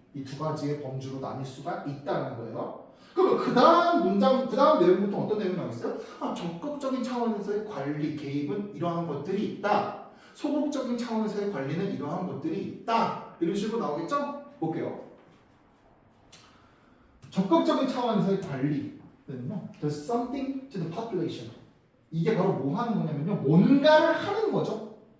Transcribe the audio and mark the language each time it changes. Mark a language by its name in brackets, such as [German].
[Korean] 이 두 가지의 범주로 나뉠 수가 있다는 거예요. 그럼 그 다음 내용부터 어떤 내용이 나왔어요? 적극적인 차원에서의 관리, 개입은 이러한 것들이 있다. 소극적인 차원에서의 관리는 이러한 것들이 있다. 이런 식으로 나오겠죠? 볼게요. 적극적인 차원에서의 관리는요, [English] there's something to the population. [Korean] 이게 바로 뭐 하는 거냐면요, 뭔가를 하는 거죠.